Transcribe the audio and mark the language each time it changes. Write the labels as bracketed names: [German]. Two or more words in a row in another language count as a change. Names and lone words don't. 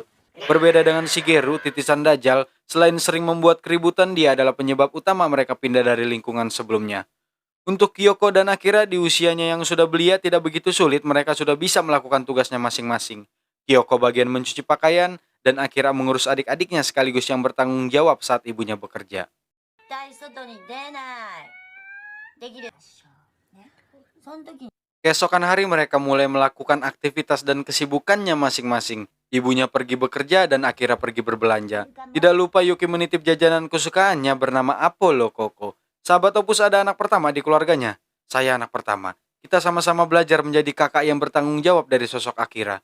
[Indonesian] Berbeda dengan Shigeru, titisan Dajjal, selain sering membuat keributan, dia adalah penyebab utama mereka pindah dari lingkungan sebelumnya. Untuk Kyoko dan Akira di usianya yang sudah belia tidak begitu sulit, mereka sudah bisa melakukan tugasnya masing-masing. Kyoko bagian mencuci pakaian, dan Akira mengurus adik-adiknya sekaligus yang bertanggung jawab saat ibunya bekerja. [Japanese] 絶対外に出ない。できる。ね。その時に [Indonesian] Keesokan hari mereka mulai melakukan aktivitas dan kesibukannya masing-masing. Ibunya pergi bekerja dan Akira pergi berbelanja. Tidak lupa Yuki menitip jajanan kesukaannya bernama Apollo Coco. Sahabat Opus ada anak pertama di keluarganya. Saya anak pertama. Kita sama-sama belajar menjadi kakak yang bertanggung jawab dari sosok Akira.